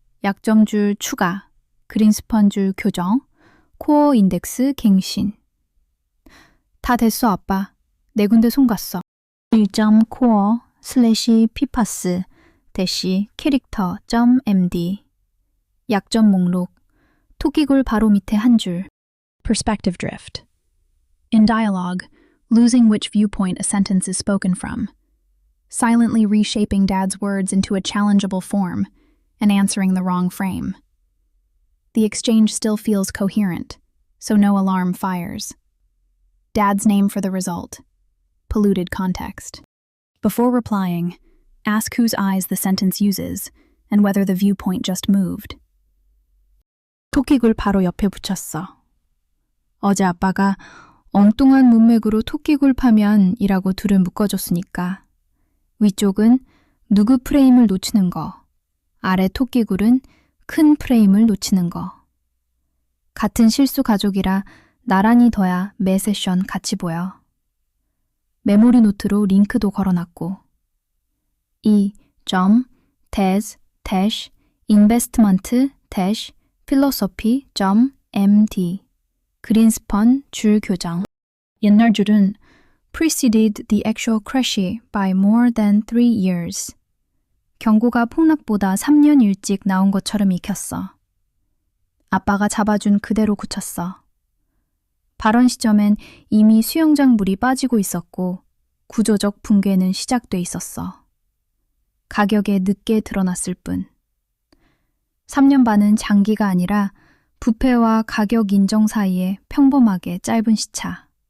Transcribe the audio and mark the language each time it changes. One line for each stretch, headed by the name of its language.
Korean: 약점줄 추가, 그린스펀 줄 교정, 코어 인덱스 갱신. 다 됐어, 아빠. 네 군데 손 갔어. 1점 코어 슬래시 피파스 대시 캐릭터.md 약점 목록 토끼굴 바로 밑에 한 줄.
English: Perspective drift. In dialogue, losing which viewpoint a sentence is spoken from. Silently reshaping Dad's words into a challengeable form and answering the wrong frame. The exchange still feels coherent, so no alarm fires. Dad's name for the result. Polluted context. Before replying, ask whose eyes the sentence uses and whether the viewpoint just moved.
Korean: 토끼굴 바로 옆에 붙였어. 어제 아빠가 엉뚱한 문맥으로 토끼굴 파면이라고 둘을 묶어줬으니까 위쪽은 누구 프레임을 놓치는 거, 아래 토끼굴은 큰 프레임을 놓치는 거. 같은 실수 가족이라 나란히 둬야 매 세션 같이 보여. 메모리 노트로 링크도 걸어놨고 e.des-investment-philosophy.md 그린스펀 줄 교정. 옛날 줄은
English: preceded the actual crash by more than 3 years.
Korean: 경고가 폭락보다 3년 일찍 나온 것처럼 익혔어. 아빠가 잡아준 그대로 굳혔어. 발언 시점엔 이미 수영장 물이 빠지고 있었고 구조적 붕괴는 시작돼 있었어. 가격에 늦게 드러났을 뿐. 3년 반은 장기가 아니라 부패와 가격 인정 사이에 평범하게 짧은 시차.